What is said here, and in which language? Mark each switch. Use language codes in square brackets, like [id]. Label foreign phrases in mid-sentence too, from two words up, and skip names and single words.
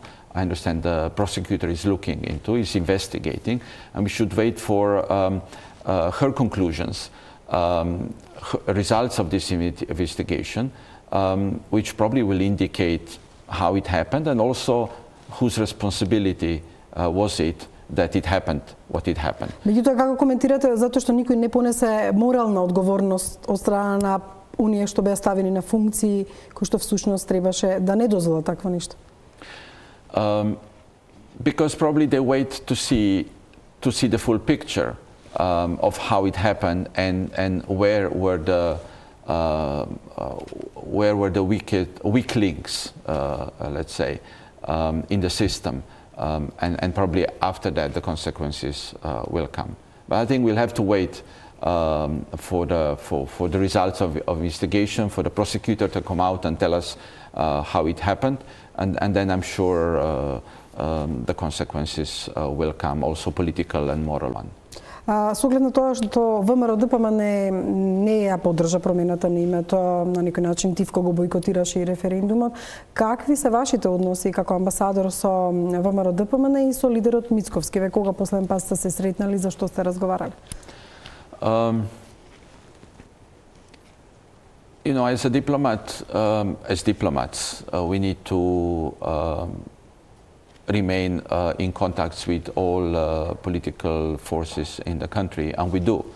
[en] I understand the prosecutor is looking into, is investigating, and we should wait for her conclusions, results of this investigation, which probably will indicate how it happened and also whose responsibility was it that it happened, what it happened. [mk] Меѓутоа, како коментирате затоа што никој не понесе морална одговорност од страна на оние што беа ставени на функции кои што всушност требаше да не дозволат такво нешто? [en] Because probably they wait to see the full picture of how it happened and where were the weak links, let's say, in the system. And probably after that the consequences will come. But I think we'll have to wait for the results of investigation, for the prosecutor to come out and tell us how it happened, and then I'm sure the consequences will come, also political and moral one. [mk] Со оглед на тоа што ВМРО-ДПМН не ја поддржа промената на името, на некој начин Тивко го бойкотираше и референдумот, какви се вашите односи како амбасадор со ВМРО-ДПМН и со лидерот Мицковски? Ве кога последен пат сте се сретнали, за што сте разговарали? [en] You know, as a diplomat, as diplomats, we need to remain in contact with all political forces in the country, and we do.